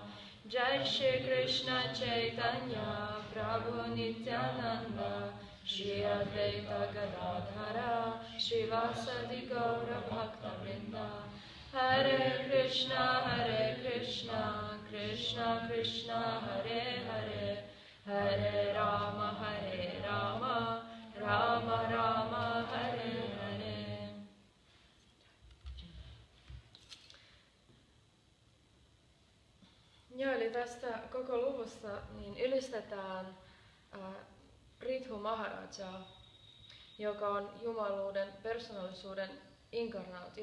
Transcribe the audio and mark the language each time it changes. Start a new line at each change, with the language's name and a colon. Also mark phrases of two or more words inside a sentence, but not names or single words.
Sanskrit: Jai Shri Krishna Chaitanya Prabhu Nityananda Shri Advaita Gadadhara Srivasadi Gaura Bhakta Vrinda. Hare Krishna Krishna Krishna Hare Hare Hare Rama Rama Rama Hare Hare.
Finnish: Joo, eli tästä koko luvussa niin ylistetään Prithu Maharajaa, joka on jumaluuden persoonallisuuden inkarnaatio.